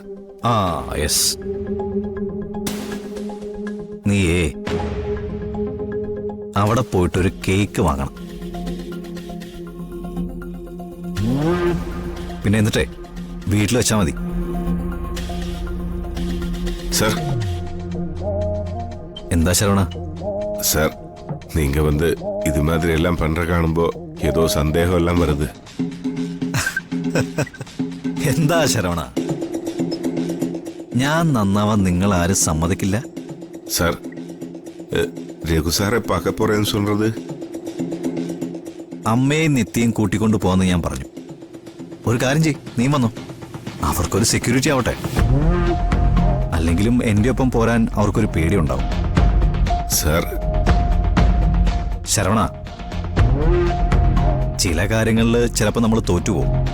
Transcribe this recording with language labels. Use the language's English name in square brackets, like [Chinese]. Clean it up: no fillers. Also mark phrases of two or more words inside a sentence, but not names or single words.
[Malayalam] ആ യെസ്. നീയേ അവിടെ പോയിട്ടൊരു കേക്ക് വാങ്ങണം. പിന്നെ എന്നിട്ടേ വീട്ടിൽ വെച്ചാ മതി. സാർ. എന്താ ശരവണ? [Tamil] சார், நீங்க வந்து இது மாதிரி எல்லாம் பண்ற காணும்போ ஏதோ சந்தேகம் எல்லாம் வருது. [Malayalam] എന്താ ശരവണ, ഞാൻ നന്നാവാൻ നിങ്ങൾ ആരും സമ്മതിക്കില്ല. [Tamil] சார், രഘു സാറെ பார்க்க போறேன்னு சொல்றது. [Malayalam] അമ്മയും നിത്യയും കൂട്ടിക്കൊണ്ടു പോകാന്ന് ഞാൻ പറഞ്ഞു. ഒരു കാര്യം ചെയ്, നീ വന്നോ. അവർക്കൊരു സെക്യൂരിറ്റി ആവട്ടെ. അല്ലെങ്കിലും എന്റെ ഒപ്പം പോരാൻ അവർക്കൊരു പേടിയുണ്ടാവും. സാർ. ശരവണ, ചില കാര്യങ്ങളിൽ ചിലപ്പോൾ നമ്മൾ തോറ്റുപോകും.